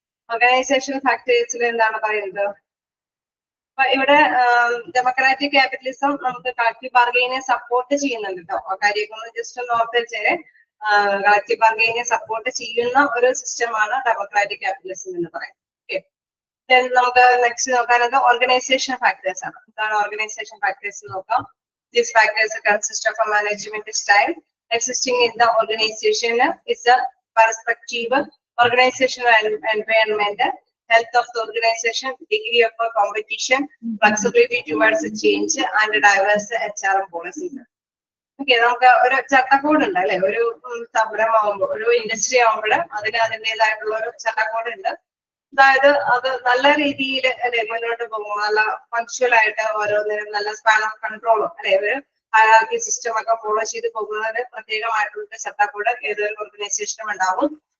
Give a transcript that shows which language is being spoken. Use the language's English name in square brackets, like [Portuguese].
[Malayalam] Organisation ഫാക്ടേഴ്സിൽ എന്താണ് പറയുന്നത്? അപ്പൊ ഇവിടെ ഡെമോക്രാറ്റിക് ക്യാപിറ്റലിസം നമുക്ക് കളക്റ്റീവ് ബാർഗൈനിനെ സപ്പോർട്ട് ചെയ്യുന്നുണ്ട് കേട്ടോ. ആ കാര്യമൊക്കെ ഒന്ന് ജസ്റ്റ് ഒന്ന് ഓർത്ത് വെച്ചേരെ. കളക്റ്റീവ് ബാർഗൈനിനെ സപ്പോർട്ട് ചെയ്യുന്ന ഒരു സിസ്റ്റമാണ് ഡെമോക്രാറ്റിക് ക്യാപിറ്റലിസം എന്ന് പറയുന്നത്. ഓക്കെ, നമുക്ക് നെക്സ്റ്റ് നോക്കാനത് ഓർഗനൈസേഷൻ ഫാക്ടേഴ്സ് ആണ്. എന്താണ് ഓർഗനൈസേഷൻ ഫാക്ടേഴ്സ് നോക്കാം. [English] These factors consist of a management style existing in the organization, is a perspective, organizational environment, health of the organization, degree of competition, flexibility towards change, and diverse HRM policies. [Malayalam] Okay, നമുക്ക് ഒരു ചട്ടക്കൂട് ഉണ്ട് അല്ലെ. ഒരു സംരംഭം ആവുമ്പോൾ ഒരു industry ആവുമ്പോൾ അതിന് അതിൻ്റെതായിട്ടുള്ള ഒരു ചട്ടക്കൂട് ഉണ്ട്. അതായത് അത് നല്ല രീതിയിൽ അല്ലെ മുന്നോട്ട് പോകും, നല്ല പങ്ക്ച്വൽ ആയിട്ട് ഓരോന്നിനും നല്ല സ്പാൻ ഓഫ് കൺട്രോളും അല്ലെ ഒരു ഹയറാർക്കി സിസ്റ്റം ഒക്കെ ഫോളോ ചെയ്ത് പോകുന്നതിന് പ്രത്യേകമായിട്ടുള്ള ചട്ടക്കൂട് ഏതൊരു ഓർഗനൈസേഷനും ഉണ്ടാവും.